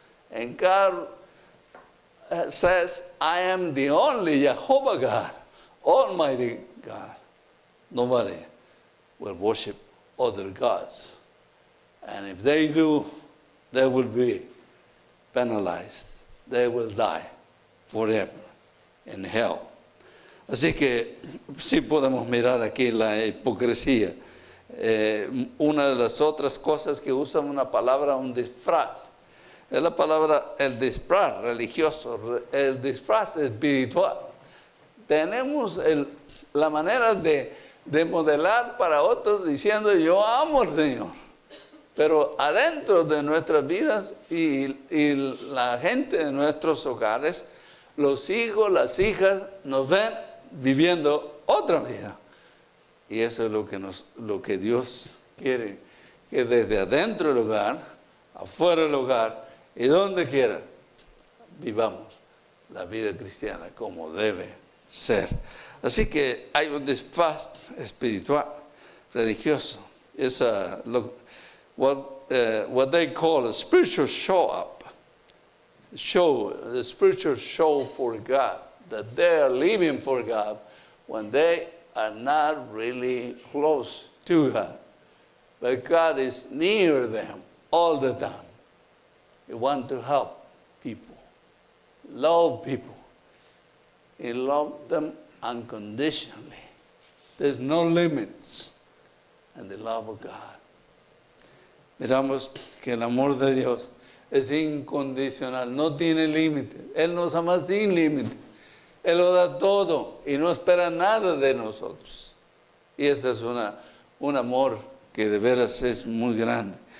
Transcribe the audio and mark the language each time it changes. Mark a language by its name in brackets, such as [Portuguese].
[English] And God says, I am the only Jehovah God, Almighty God. Nobody will worship other gods. And if they do, they will be penalized. They will die forever in hell. [Spanish] Así que sí podemos mirar aquí la hipocresía. Una de las otras cosas que usan una palabra, un disfraz, es la palabra el disfraz religioso, el disfraz espiritual. Tenemos la manera de modelar para otros diciendo yo amo al Señor, pero adentro de nuestras vidas y la gente de nuestros hogares, los hijos, las hijas nos ven viviendo otra vida. Y eso es lo que Dios quiere, que desde adentro del hogar, afuera del hogar y donde quiera, vivamos la vida cristiana como debe ser. Así que hay un disfraz espiritual, religioso. Es [English] what they call a spiritual show up. The spiritual show for God, that they are living for God when they are not really close to God. But God is near them all the time. He wants to help people, love people. He loves them unconditionally. There's no limits in the love of God. [Spanish] Miramos que el amor de Dios es incondicional, no tiene límites. Él nos ama sin límites. Él lo da todo y no espera nada de nosotros. Y ese es un amor que de veras es muy grande.